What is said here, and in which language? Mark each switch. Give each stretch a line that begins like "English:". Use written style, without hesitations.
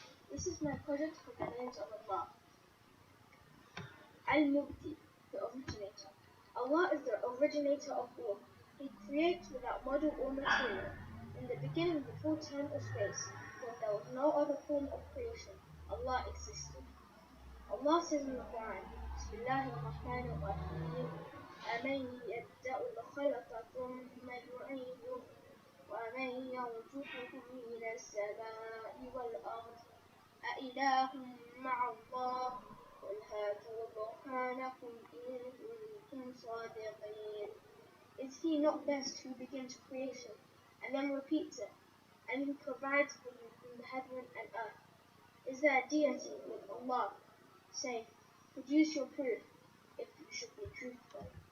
English: This is my project for the names of Allah. Al-Mubdi, the originator. Allah is the originator of all. He creates without model or material. In the beginning, before time or space, when there was no other form of creation, Allah existed. Allah says in the Quran,
Arabic: Bismillahirrahmanirrahim, أَمَنْ يَبْدَأُ الْخَلْقَ ثُمَّ يُعِيدُهُ وَمَنْ يَرْزُقُكُم مِّنَ السَّمَاءِ وَالْأَرْضِ أَإِلَٰهٌ مَّعَ اللَّهِ قُلْ هَاتُوا بُرْهَانَكُمْ إِن كُنتُمْ صَادِقِينَ.
English: Is he not best who begins creation and then repeats it, and who provides for you from the heaven and earth? Is there a deity with Allah? Say, produce your proof if you should be truthful.